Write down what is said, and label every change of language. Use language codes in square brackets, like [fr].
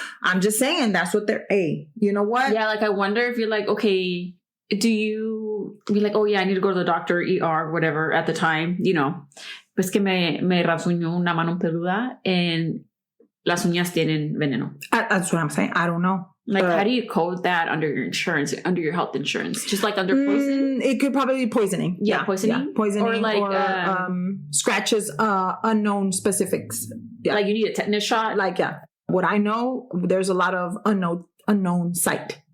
[en] I'm just saying that's what you know what? Yeah, like I wonder if you're like, okay, do you be like, oh yeah, I need to go to the doctor, ER, whatever at the time, you know. [es] Pues que me rasguñó una mano peluda and las uñas tienen veneno. [en] That's what I'm saying. I don't know. Like, how do you code that under your insurance, under your health insurance? Just like under poison? It could probably be poisoning. Yeah, poisoning. Yeah, poisoning or like scratches, unknown specifics. Yeah. Like you need a tetanus shot? Like, yeah. What I know, there's a lot of unknown site.